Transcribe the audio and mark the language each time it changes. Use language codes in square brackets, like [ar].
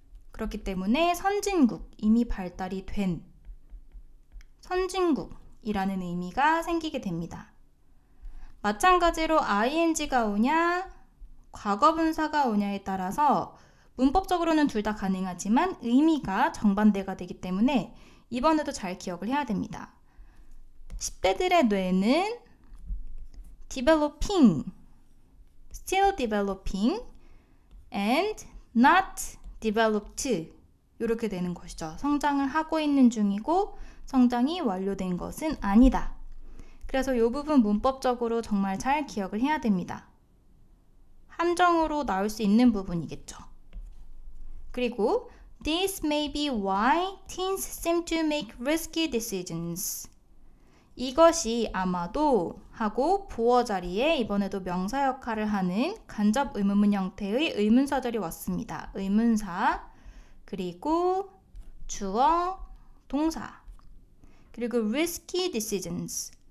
[ko] 그렇기 때문에 선진국, 이미 발달이 된 선진국이라는 의미가 생기게 됩니다. 마찬가지로 ing가 오냐 과거분사가 오냐에 따라서 문법적으로는 둘 다 가능하지만 의미가 정반대가 되기 때문에 이번에도 잘 기억을 해야 됩니다. 10대들의 뇌는 [en] developing, still developing, and not developed [ko] 이렇게 되는 것이죠. 성장을 하고 있는 중이고 성장이 완료된 것은 아니다. 그래서 이 부분 문법적으로 정말 잘 기억을 해야 됩니다. 함정으로 나올 수 있는 부분이겠죠. 그리고 [en] This may be why teens seem to make risky decisions. [ko] 이것이 아마도 하고 보어 자리에 이번에도 명사 역할을 하는 간접 의문문 형태의 의문사절이 왔습니다. 의문사, 그리고 주어, 동사, 그리고 risky decisions.